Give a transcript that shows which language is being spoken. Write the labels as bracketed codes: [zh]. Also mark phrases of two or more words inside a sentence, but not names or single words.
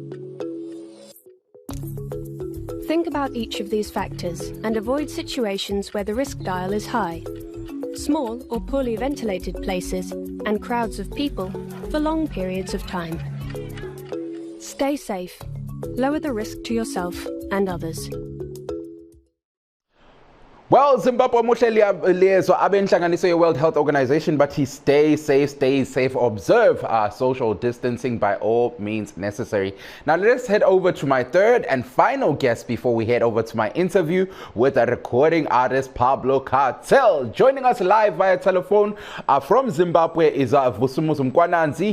[en] Think about each of these factors and avoid situations where the risk dial is high. Small or poorly ventilated places and crowds of people for long periods of time. Stay safe. Lower the risk to yourself and others. Well, [nd] Zimbabwe muhleli liaison abenhlanganiso ye-World Health Organization bathi [en] stay safe, observe social distancing by all means necessary. Now let's head over to my third and final guest before we head over to my interview with a recording artist, Pablo Cartel. Joining us live via telephone from Zimbabwe is Vusumuzu Mkwananzi.